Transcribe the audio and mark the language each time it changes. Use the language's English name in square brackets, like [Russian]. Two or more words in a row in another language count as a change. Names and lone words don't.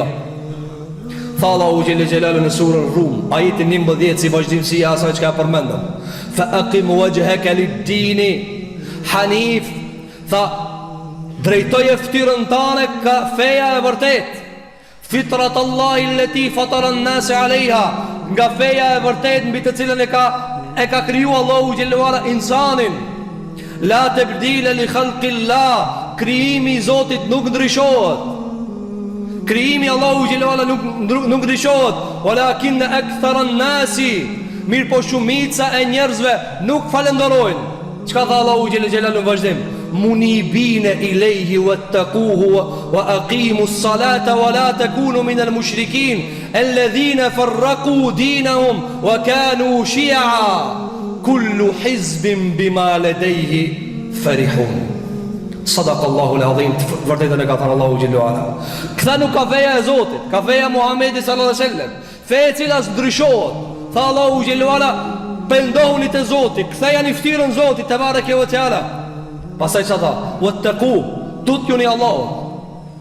[Albanian] Tha Allahu [Arabic] جل جلاله [Albanian] në surën Rum, ajetin 11, si vazhdimësia asaj që ka përmendëm. [Arabic] فأقم وجهك للدين حنيف. [Albanian] Tha drejtoje ftyrën tane ka feja e vërtet. [Arabic] فطرت الله التي فطر الناس عليها. [Albanian] Nga feja e vërtet mbi të cilën e ka kriju Allahu [Arabic] جل وعلا [Albanian] insanin. [Arabic] لا تبديل لخلق الله. [Albanian] Krijimi i Zotit nuk ndryshohet. Krijimi Allahu [Arabic] جل وعلا [Albanian] nuk ndryshohet. [Arabic] ولكن أكثر الناس, [Albanian] mirë po shumica e njerëzve nuk falenderojnë. Çka tha Allahu [Arabic] جل جلاله [Albanian] në vazhdim? [Arabic] منيبين إليه واتقوه وأقيموا الصلاة ولا تكونوا من المشركين الذين فرقوا دينهم وكانوا شيعا كل حزب بما لديهم فرحون. صدق الله العظيم. [Albanian] Vërtetën e ka thënë Allahu [Arabic] جل وعلا. [Albanian] Këta nuk ka feja e Zotit, ka feja Muhamedi [Arabic] صلى الله عليه وسلم. [Albanian] Feja e cila ndryshohet. Tha Allahu [Arabic] جل وعلا, [Albanian] pendohuni te Zoti, ktheja në ftyrën Zotit te [Arabic] تبارك وتعالى. [Albanian] Pasaj që tha, wattaqu, tutjuni Allahut.